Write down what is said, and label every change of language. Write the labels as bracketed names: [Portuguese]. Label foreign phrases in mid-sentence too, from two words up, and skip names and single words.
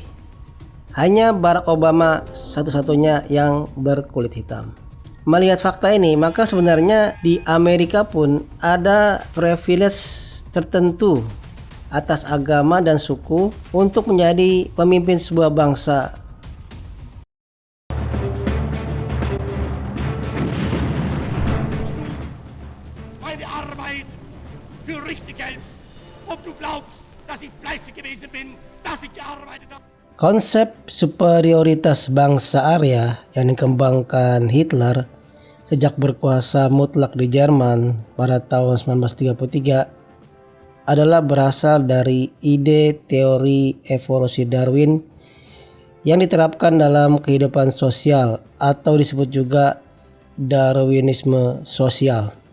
[Indonesian] Hanya Barack Obama satu-satunya yang berkulit hitam. Melihat fakta ini, maka sebenarnya di Amerika pun ada privilege tertentu atas agama dan suku untuk menjadi pemimpin sebuah bangsa. [German] Meine Arbeit für richtig hältst, ob du glaubst, dass ich fleißig gewesen bin, dass ich gearbeitet habe. [Indonesian] Konsep superioritas bangsa Arya yang dikembangkan Hitler sejak berkuasa mutlak di Jerman pada tahun 1933 adalah berasal dari ide teori evolusi Darwin yang diterapkan dalam kehidupan sosial atau disebut juga Darwinisme sosial.